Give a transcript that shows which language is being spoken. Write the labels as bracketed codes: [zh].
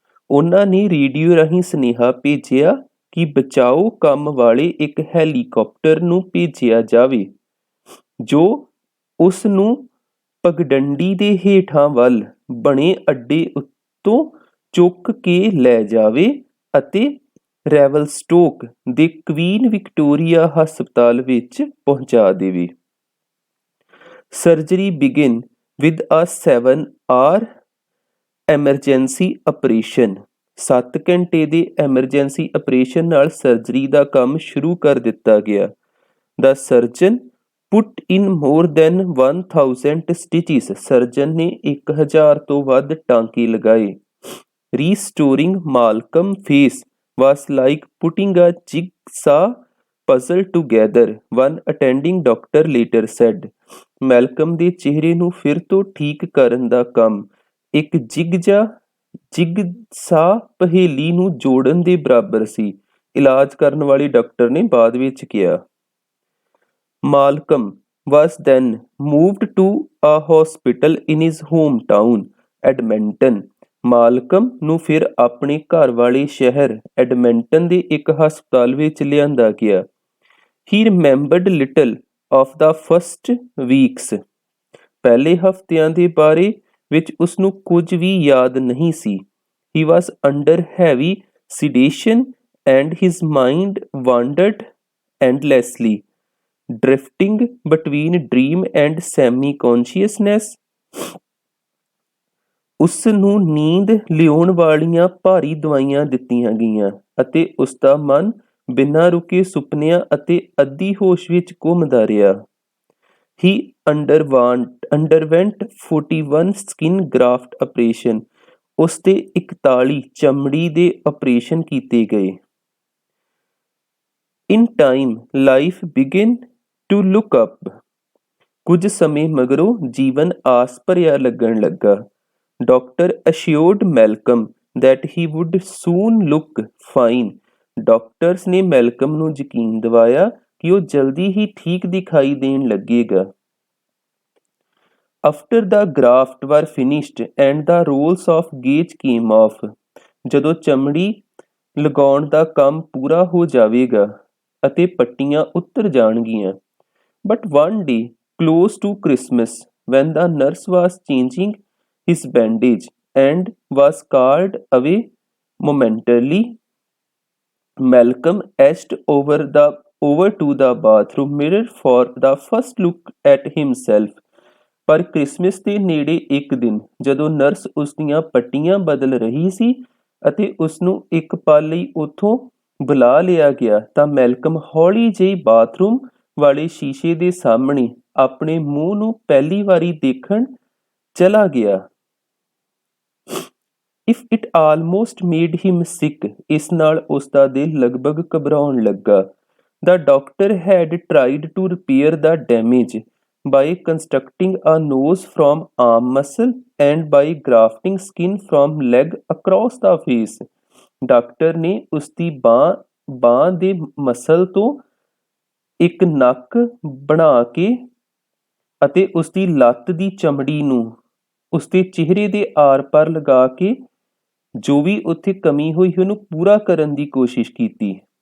[pa] ਉਹਨਾਂ ਨੇ ਰੇਡੀਓ ਰਾਹੀਂ ਸੁਨੇਹਾ ਭੇਜਿਆ ਕਿ ਬਚਾਓ ਕੰਮ ਵਾਲੇ ਇੱਕ ਹੈਲੀਕਾਪਟਰ ਨੂੰ ਭੇਜਿਆ ਜਾਵੇ ਜੋ ਉਸ ਨੂੰ ਪਗਡੰਡੀ ਦੇ ਹੇਠਾਂ ਵੱਲ ਬਣੇ ਅੱਡੇ ਉੱਤੋਂ ਚੁੱਕ ਕੇ ਲੈ ਜਾਵੇ ਅਤੇ ਰੈਵਲਸਟੋਕ ਦੇ ਕੁਈਨ ਵਿਕਟੋਰੀਆ ਹਸਪਤਾਲ ਵਿੱਚ ਪਹੁੰਚਾ ਦੇਵੇ। [en] Surgery begin with a 7-hour emergency operation. [pa] 7 ਘੰਟੇ ਦੇ ਐਮਰਜੈਂਸੀ ਆਪਰੇਸ਼ਨ ਨਾਲ ਸਰਜਰੀ ਦਾ ਕੰਮ ਸ਼ੁਰੂ ਕਰ ਦਿੱਤਾ ਗਿਆ। [en] The surgeon put in more than 1000 stitches। [pa] Surgeon ਨੇ 1000 ਤੋਂ ਵੱਧ ਟਾਂਕੇ ਲਗਾਏ। [en] Restoring Malcolm's face was like putting a jigsaw puzzle together, one attending doctor later said। [pa] Malcolm ਦੇ ਚਿਹਰੇ ਨੂੰ ਫਿਰ ਤੋਂ ਠੀਕ ਕਰਨ ਦਾ ਕੰਮ ਇੱਕ ਜਿਗਸਾਂ ਪਹੇਲੀ ਨੂੰ ਜੋੜਨ ਦੇ ਬਰਾਬਰ ਸੀ, ਇਲਾਜ ਕਰਨ ਵਾਲੇ ਡਾਕਟਰ ਨੇ ਬਾਅਦ ਵਿੱਚ ਕਿਹਾ। [en] Malcolm was then moved to a hospital in his hometown, Edmonton। [pa] ਮਾਲਕਮ ਨੂੰ ਫਿਰ ਆਪਣੇ ਘਰ ਵਾਲੇ ਸ਼ਹਿਰ ਐਡਮਿੰਟਨ ਦੇ ਇੱਕ ਹਸਪਤਾਲ ਵਿੱਚ ਲਿਆਂਦਾ ਗਿਆ। [en] He remembered little of the first weeks। [pa] ਪਹਿਲੇ ਹਫ਼ਤਿਆਂ ਦੇ ਬਾਰੇ ਵਿੱਚ ਉਸਨੂੰ ਕੁਝ ਵੀ ਯਾਦ ਨਹੀਂ ਸੀ। [en] He was under heavy sedation and his mind wandered endlessly, drifting between dream and semi-consciousness। [pa] ਉਸ ਨੂੰ ਨੀਂਦ ਲਿਆਉਣ ਵਾਲੀਆਂ ਭਾਰੀ ਦਵਾਈਆਂ ਦਿੱਤੀਆਂ ਗਈਆਂ ਅਤੇ ਉਸਦਾ ਮਨ ਬਿਨਾਂ ਰੁਕੇ ਸੁਪਨਿਆਂ ਅਤੇ ਅੱਧੀ ਹੋਸ਼ ਵਿੱਚ ਘੁੰਮਦਾ ਰਿਹਾ। [en] He underwent 41 skin graft operation। [pa] ਉਸ ਦੇ 41 ਚਮੜੀ ਦੇ ਆਪਰੇਸ਼ਨ ਕੀਤੇ ਗਏ। [en] In time, life began to look up। [pa] ਕੁਝ ਸਮੇਂ ਮਗਰੋਂ ਜੀਵਨ ਆਸ ਭਰਿਆ ਲੱਗਣ ਲੱਗਾ। [en] Doctor assured Malcolm that he would soon look fine। [pa] Doctors ਨੇ ਮੈਲਕਮ ਨੂੰ ਯਕੀਨ ਦਿਵਾਇਆ ਕਿ ਉਹ ਜਲਦੀ ਹੀ ਠੀਕ ਦਿਖਾਈ ਦੇਣ ਲੱਗੇਗਾ। [en] After the graft were finished and the rolls of gauze came off। [pa] ਜਦੋਂ ਚਮੜੀ ਲਗਾਉਣ ਦਾ ਕੰਮ ਪੂਰਾ ਹੋ ਜਾਵੇਗਾ ਅਤੇ ਪੱਟੀਆਂ ਉਤਰ ਜਾਣਗੀਆਂ। [en] But one day, close to Christmas, when the nurse was changing his bandage and was called away momentarily, Malcolm edged over to the bathroom mirror for the first look at himself। [pa] ਪਰ Christmas ਦੇ ਨੇੜੇ ਇੱਕ ਦਿਨ ਜਦੋਂ nurse ਉਸ ਦੀਆਂ ਪੱਟੀਆਂ ਬਦਲ ਰਹੀ ਸੀ ਅਤੇ ਉਸ ਨੂੰ ਇੱਕ ਪਲ ਲਈ ਉੱਥੋਂ ਬੁਲਾ ਲਿਆ ਗਿਆ ਤਾਂ ਮੈਲਕਮ ਹੌਲੀ ਜਿਹੀ ਬਾਥਰੂਮ ਵਾਲੇ ਸ਼ੀਸ਼ੇ ਦੇ ਸਾਹਮਣੇ ਆਪਣੇ ਮੂੰਹ ਨੂੰ ਪਹਿਲੀ ਵਾਰੀ ਦੇਖਣ ਚਲਾ ਗਿਆ। [en] If it almost made him sick। [pa] ਇਸ ਨਾਲ ਉਸ ਦਾ ਦਿਲ ਲਗਭਗ ਘਬਰਾਉਣ ਲੱਗਾ। [en] The doctor had tried to repair the damage by constructing a nose from arm muscle and by grafting skin from leg across the face। [pa] Doctor ਨੇ ਉਸ ਦੀ ਬਾਂਹ ਦੇ ਮਸਲ ਤੋਂ ਇੱਕ ਨੱਕ ਬਣਾ ਕੇ ਅਤੇ ਉਸ ਦੀ ਲੱਤ ਦੀ ਚਮੜੀ ਨੂੰ ਉਸ ਦੇ ਚਿਹਰੇ ਦੇ ਆਰ-ਪਾਰ ਲਗਾ ਕੇ ਜੋ ਵੀ ਉੱਥੇ ਕਮੀ ਹੋਈ ਉਹਨੂੰ ਪੂਰਾ ਕਰਨ ਦੀ ਕੋਸ਼ਿਸ਼ ਕੀਤੀ।